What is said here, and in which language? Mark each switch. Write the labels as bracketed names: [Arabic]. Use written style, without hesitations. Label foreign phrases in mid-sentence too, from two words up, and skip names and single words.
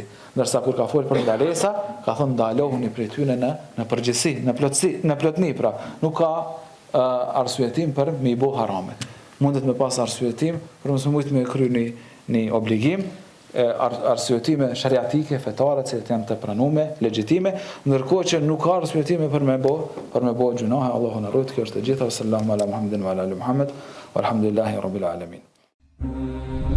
[Albanian] Ndërsa kur ka folur për ndalesa, ka thënë ndalohuni prej tyre në përgjithësi, në plotësi, pra nuk ka arsyetim për me i bë harame. Mundet me pas arsyetim për mos mujt me kry një obligim, arsyetime shariatike, fetare, që janë të pranuara, legjitime, ndërkohë që nuk ka arsyetime për me bë gjunohe. Allahu na ruaj, kjo është e gjitha. [Arabic] صلى الله على محمد وعلى آل محمد، والحمد لله رب العالمين.